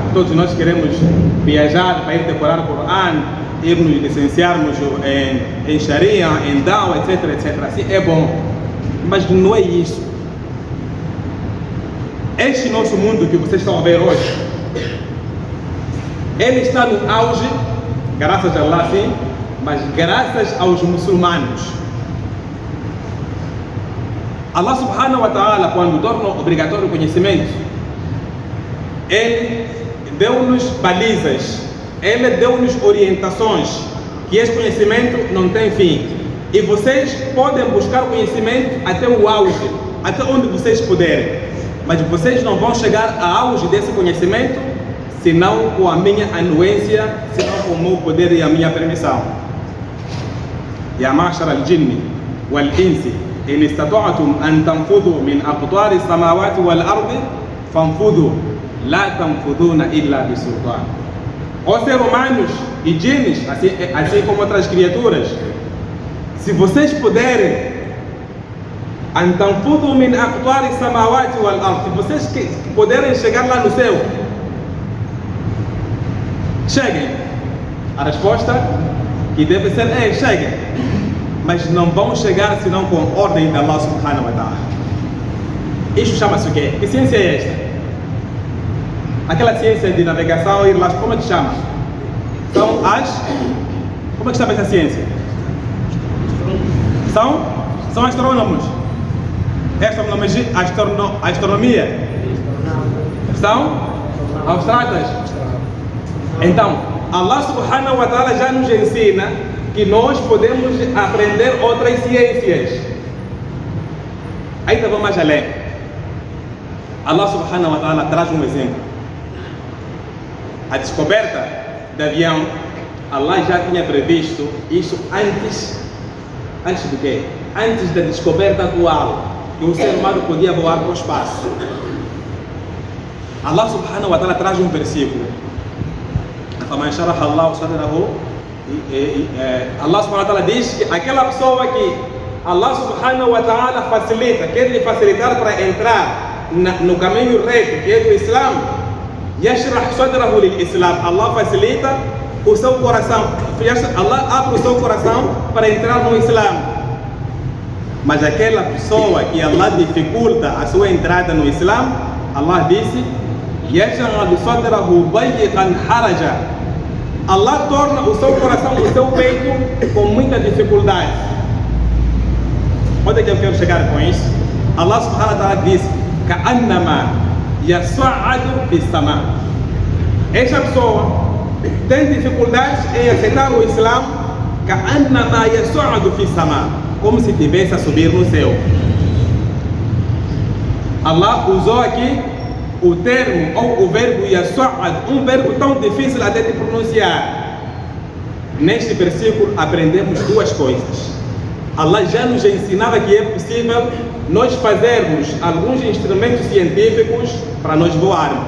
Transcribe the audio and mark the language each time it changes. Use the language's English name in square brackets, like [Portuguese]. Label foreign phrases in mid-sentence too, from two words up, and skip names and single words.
[Portuguese] Todos nós queremos viajar para ir decorar o Corão, ir nos licenciarmos em Sharia, em Dawa, etc, etc. Assim é bom. Mas não é isso. Este nosso mundo que vocês estão a ver hoje, ele está no auge, graças a Allah, sim, mas graças aos muçulmanos. [Arabic] الله سبحانه وتعالى, [Portuguese] quando torna obrigatório o conhecimento, ele deu-nos balizas, ele deu-nos orientações, que esse conhecimento não tem fim. E vocês podem buscar conhecimento até o auge, até onde vocês puderem. Mas vocês não vão chegar ao auge desse conhecimento, senão com a minha anuência, senão com o meu poder e a minha permissão. [Arabic] يا معشر الجن والإنس إن استطعتم أن تنفذوا من أقطار السماوات والأرض فانفذوا. لا تنفذون إلا بسلطان. [Portuguese] Os seres humanos e djinns, assim como outras criaturas, se vocês puderem, [Arabic] أن تنفذوا من أقطار السماوات والأرض, [Portuguese] se vocês puderem chegar lá no céu, cheguem. A resposta que deve ser cheguem, mas não vão chegar senão com ordem de [Arabic] الله سبحانه وتعالى. [Portuguese] Isso chama-se o quê? Que ciência é esta? Aquela ciência de navegação, ir lá, como é que chama? São as... Como é que chama essa ciência? São astrônomos. Astronomia. São austrátas. Então, [Arabic] الله سبحانه وتعالى [Portuguese] já nos ensina que nós podemos aprender outras ciências. Ainda vou mais além. [Arabic] الله سبحانه وتعالى [Portuguese] traz um exemplo. A descoberta do avião, Allah já tinha previsto isso antes do quê? Antes da descoberta atual, que o ser humano podia voar para o espaço. [Arabic] الله سبحانه وتعالى [Portuguese] traz um versículo. [Arabic] الله سبحانه وتعالى [Portuguese] diz que aquela pessoa que [Arabic] الله سبحانه وتعالى [Portuguese] facilita, quer lhe facilitar para entrar no caminho reto, que é do Islã, [Arabic] يشرح صدره للإسلام, [Portuguese] Allah facilita o seu coração, Allah abre o seu coração para entrar no Islã. Mas aquela pessoa que Allah dificulta a sua entrada no Islã, Allah disse, [Arabic] يجعل صدره ضيقا حرجا, [Portuguese] Allah torna o seu coração, o seu peito com muita dificuldade. Onde é que eu quero chegar com isso? [Arabic] الله سبحانه وتعالى [Portuguese] diz, [Arabic] كأنما يصعد في السماء. [Portuguese] Essa pessoa tem dificuldades em aceitar o Islã, [Arabic] كأنما يصعد في السماء, [Portuguese] como se estivesse a subir no céu. Allah usou aqui o termo ou o verbo yas'ad, um verbo tão difícil até de pronunciar. Neste versículo aprendemos duas coisas. Allah já nos ensinava que é possível nós fazermos alguns instrumentos científicos para nós voarmos.